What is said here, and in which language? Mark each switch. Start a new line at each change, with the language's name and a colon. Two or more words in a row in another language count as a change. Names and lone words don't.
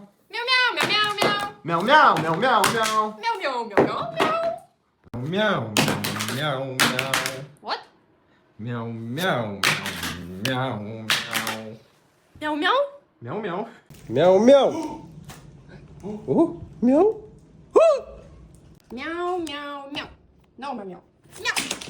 Vietnamese: Meow meow meow meow meow. mèo mèo mèo mèo mèo Meow meow meow meow meow. mèo mèo mèo
English: What?
Vietnamese: mèo mèo mèo mèo Meow meow? mèo mèo mèo mèo mèo
English: Meow meow meow. No meow meow. Meow.